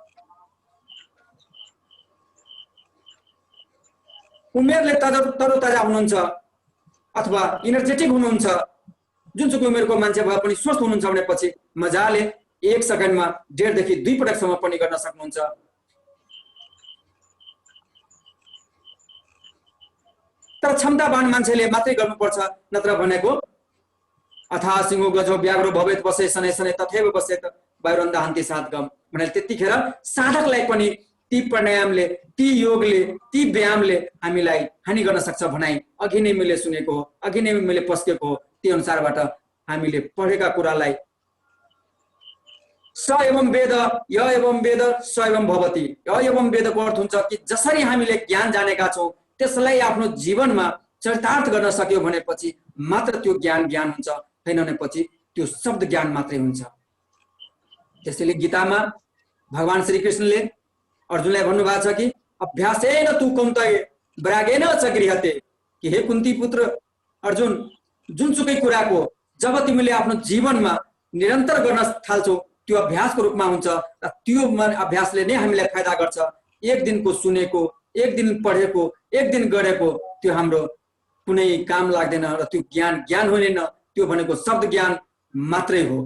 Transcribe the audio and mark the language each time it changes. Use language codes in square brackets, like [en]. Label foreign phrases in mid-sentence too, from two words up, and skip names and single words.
[ne] उमेरले तरोताजा हुनुहुन्छ अथवा इनर्जेटिक हुनुहुन्छ, जुनसुकै उमेरको मान्छे भए पनि स्वस्थ हुनुहुन्छ भनेपछि मजाले 1 सेकेन्डमा 1.5 देखि 2 पटकसम्म पनि गर्न सक्नुहुन्छ। तर क्षमतावान मान्छेले मात्रै गर्नुपर्छ, नत्र भनेको [sa] अथा सिंहो गजो व्याघ्रो भवेत बसे शनै शनै तथैव बसेत वायुरन्दा हन्ति सातगम [ne] भनेर त्यतिखेर साधकलाई पनि ती प्राणायामले, ती योगले, ती व्यायामले हामीलाई हानि गर्न सक्छ भनाइ अघि नै मैले सुनेको हो, अघि नै मैले पस्केको हो। ती अनुसारबाट हामीले पढेका कुरालाई [sa] स एवं वेद य एवं वेद स एवं भवति। य एवं [ne] वेदको अर्थ हुन्छ कि जसरी हामीले ज्ञान जानेका छौँ त्यसलाई आफ्नो जीवनमा चरितार्थ गर्न सक्यो भनेपछि मात्र त्यो ज्ञान ज्ञान हुन्छ, हैन भनेपछि त्यो शब्द ज्ञान मात्रै हुन्छ। त्यसैले गीतामा भगवान श्री कृष्णले अर्जुनलाई भन्नुभएको छ कि [sa] अभ्यासेन तु कौन्तेय वैरागेण च गृह्यते, [ne] कि हे कुन्ती पुत्र अर्जुन, जुनसुकै कुराको जब तिमीले आफ्नो जीवनमा निरन्तर गर्न थाल्छौ त्यो अभ्यासको रूपमा हुन्छ र त्यो अभ्यासले नै हामीलाई फाइदा गर्छ। एक दिनको सुनेको, एक दिन पढेको, एक दिन गरेको त्यो हाम्रो कुनै काम लाग्दैन र त्यो ज्ञान ज्ञान हुँदैन, त्यो भनेको शब्द ज्ञान मात्रै हो।